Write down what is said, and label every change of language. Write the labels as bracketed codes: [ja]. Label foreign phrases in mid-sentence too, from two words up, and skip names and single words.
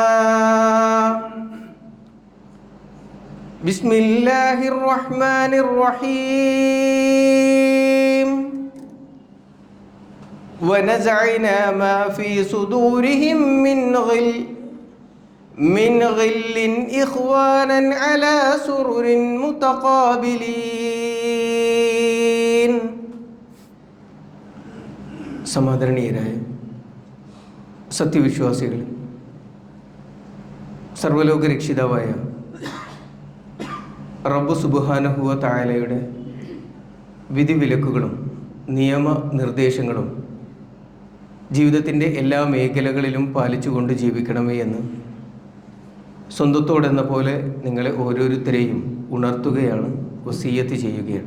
[ar] بسم الله الرحمن الرحيم ونزعنا ما في صدورهم من غل إخوانا على سرر متقابلين [ml] സമാദരണീയരായ സത്യവിശ്വാസികൾ, സർവ്വലോക രക്ഷിതാവായ റബ്ബ് [ar] سبحانه و تعالى [ml] വിധിവിലക്കുകളും നിയമനിർദ്ദേശങ്ങളും ജീവിതത്തിൻ്റെ എല്ലാ മേഖലകളിലും പാലിച്ചുകൊണ്ട് ജീവിക്കണമേ എന്ന് സ്വന്തത്തോടെന്ന പോലെ നിങ്ങളെ ഓരോരുത്തരെയും ഉണർത്തുകയാണ്, വസിയ്യത്ത് ചെയ്യുകയാണ്.